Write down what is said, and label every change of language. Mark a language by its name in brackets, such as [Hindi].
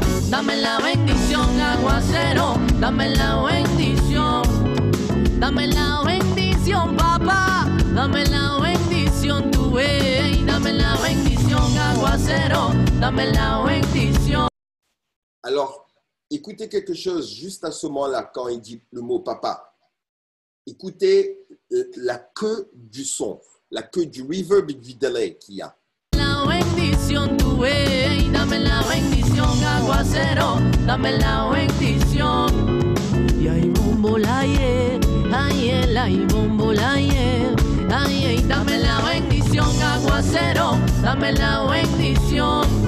[Spanish] Dame la bendición, aguacero, dame la bendición. Dame la bendición, papá, dame la bendición, tu wey. Dame la bendición, aguacero, dame la bendición. [French] Alors, écoutez quelque chose juste à ce moment-là, quand il dit le mot papa. Écoutez la queue du son, la queue du reverb et du delay qu'il y a. [Spanish] La bendición, tu wey. Dame la bendición, aguacero, dame la bendición. Y ay, bombo la ye, ay, el ay, bombo la ye. Ay, dame la bendición, aguacero, dame la bendición.